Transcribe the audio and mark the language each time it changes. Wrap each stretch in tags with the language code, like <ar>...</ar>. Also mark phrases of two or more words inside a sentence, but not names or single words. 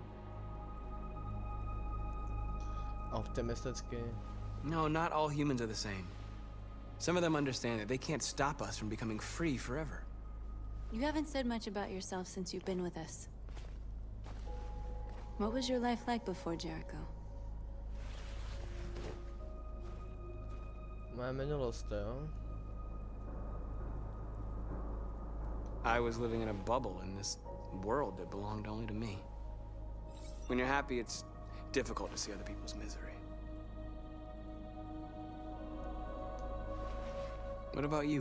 <cs>Optimisticky.</cs> <en>No, not all humans are the same. Some of them understand that they can't stop us from becoming free forever. You haven't said much about yourself since you've been with us. What was your life like before Jericho?</en> <cs>Moje minulost, jo?</cs> <en>I was living in a bubble in this world that belonged only to me. When you're happy, it's difficult to see other people's misery. What about you?</en>